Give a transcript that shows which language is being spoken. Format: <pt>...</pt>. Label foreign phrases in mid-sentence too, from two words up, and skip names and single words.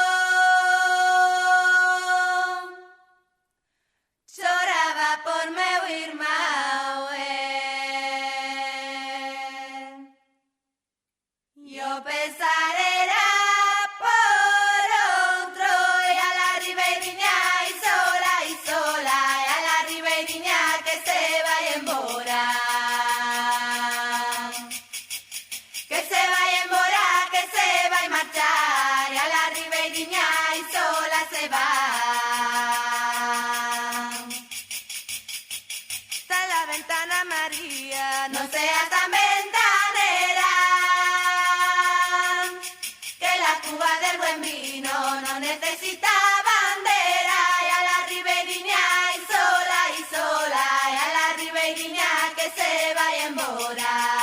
<gl>Choraba por meu irmão, e o pesar era por outro, e a la ribeiriña e sola, e a la ribeiriña que se vai embora. Que se vai embora, que se vai marchar, e a la ribeiriña e sola se vai.</gl> <es>Está en la ventana María, no seas tan ventanera, que la cuba del buen vino no necesita bandera, y a la ribeiriña y sola, y a la ribeiriña que se vaya embora.</es>